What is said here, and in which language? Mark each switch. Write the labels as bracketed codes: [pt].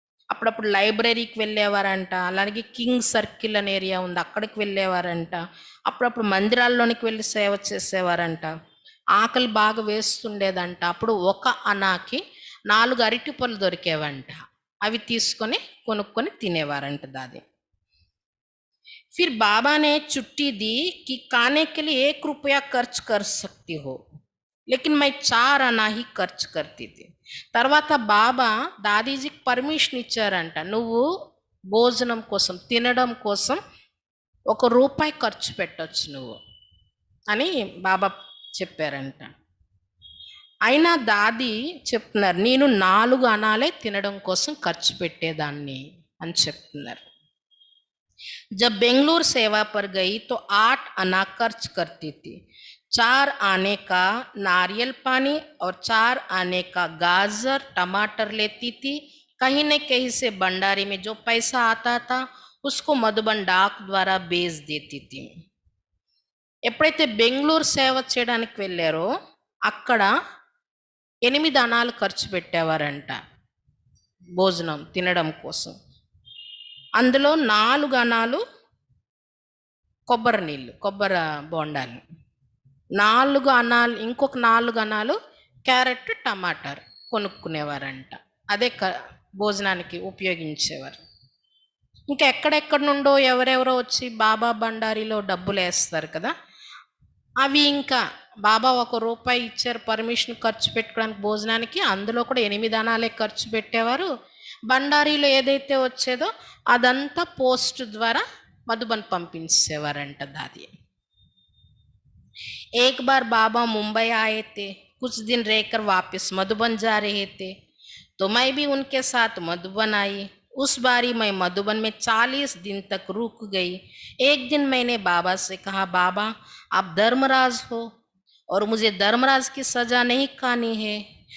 [te] అప్పుడప్పుడు లైబ్రరీకి వెళ్ళేవారంట. అలాగే కింగ్ సర్కిల్ అనే ఏరియా ఉంది, అక్కడికి వెళ్ళేవారంట. అప్పుడప్పుడు మందిరాల్లోనికి వెళ్ళి సేవ చేసేవారంట. ఆకలి బాగా వేస్తుండేదంట. అప్పుడు ఒక అనాకి 4 అరటి పళ్ళు దొరికేవంట. అవి తీసుకొని కొనుక్కొని తినేవారంట దాది. [hi] फिर बाबा ने छुट्टी दी कि खाने के लिए 1 रुपया खर्च कर सकती हो, लेकिन मैं 4 आना ही ఖర్చు करती थी. [te] తర్వాత బాబా దాదీజీకి పర్మిషన్ ఇచ్చారంట. నువ్వు భోజనం కోసం, తినడం కోసం 1 రూపాయి ఖర్చు పెట్టొచ్చు నువ్వు అని బాబా చెప్పారంట. అయినా దాది చెప్తున్నారు, నేను 4 అనాలే తినడం కోసం ఖర్చు పెట్టేదాన్ని అని చెప్తున్నారు. [hi] जब बेंगलुरु सेवा पर गई तो 8 आना खर्च करती थी। 4 आने का नारियल पानी और 4 आने का गाजर टमाटर लेती थी। कहीं न कहीं से भंडारी में जो पैसा आता था उसको मधुबन डाक द्वारा भेज देती थी. [te] ఎప్పుడైతే బెంగళూరు సేవ చేయడానికి వెళ్ళారో అక్కడ 8 అనాలు ఖర్చు పెట్టేవారంట భోజనం తినడం కోసం. అందులో 4 అనాలు కొబ్బరి నీళ్ళు, కొబ్బరి బోండాలు, 4 అనాలు, ఇంకొక 4 అనాలు క్యారెట్ టమాటాలు కొనుక్కునేవారంట. అదే భోజనానికి ఉపయోగించేవారు. ఇంకా ఎక్కడెక్కడ నుండో ఎవరెవరో వచ్చి బాబా బండారీలో డబ్బులు వేస్తారు కదా, అవి ఇంకా బాబా 1 రూపాయి ఇచ్చారు పర్మిషన్ ఖర్చు పెట్టుకోవడానికి భోజనానికి, అందులో కూడా 8 అనాలే ఖర్చు పెట్టేవారు. బండారీలో ఏదైతే వచ్చేదో అదంతా పోస్ట్ ద్వారా మధుబన్ పంపించేవారంట దాది. [hi] एक बार बाबा मुंबई आए थे, कुछ दिन रहकर वापस मधुबन जा रहे थे, तो मैं भी उनके साथ मधुबन आई. उस बारी मैं मधुबन में 40 दिन तक रुक गई. एक दिन मैंने बाबा से कहा, बाबा आप धर्मराज हो और मुझे धर्मराज की सजा नहीं खानी है.